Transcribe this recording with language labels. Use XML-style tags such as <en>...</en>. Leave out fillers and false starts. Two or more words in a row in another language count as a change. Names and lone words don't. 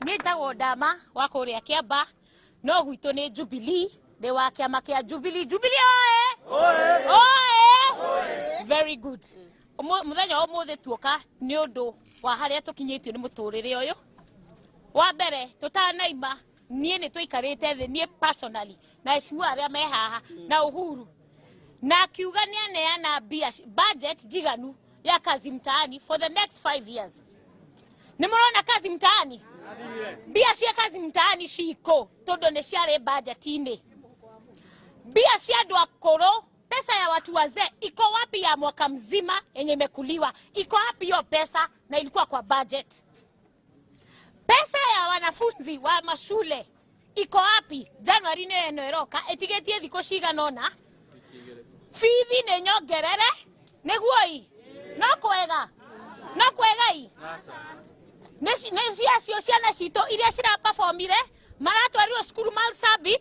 <ki>Nĩ njagwo Ndama wa kũrĩa Kĩamba no gwitũ nĩ Jubilee de wa kĩama kĩa Jubilee oe</ki> <en>very good</en> <ki>muthenya ũmũthĩ tuoka nĩ ũndũ wa harĩa tũkinyĩtio nĩ mũtũrĩre ũyũ wa mbere tũtanaima niĩ nĩ tũikarĩte thĩ niĩ personally na ecimu arĩa me haha na Uhuru na akiuga nĩ aneana budget jiganu ya kazi mtaani</ki> <en>for the next 5 years.</en> <ki>Nĩ mũrona kazi mtaani mbia cia kazi mtaani ciko tondũ nĩ ciarĩ budget-inĩ. Bia cia andũ akũrũ</ki> <sw>pesa ya watu wazee iko wapi ya mwaka mzima yenye imekuliwa? Iko wapi hiyo pesa na ilikuwa kwa budget? Pesa ya wanafunzi wa mashule iko wapi?</sw> <ki>Januari nĩ ĩroka ĩtigĩtie thikũ cigana ũna fithi nĩ nyongerere nĩguo no kwega nĩ ciacio ciana citũ iria cira performire maratwarirwo cukuru Marsabit</ki>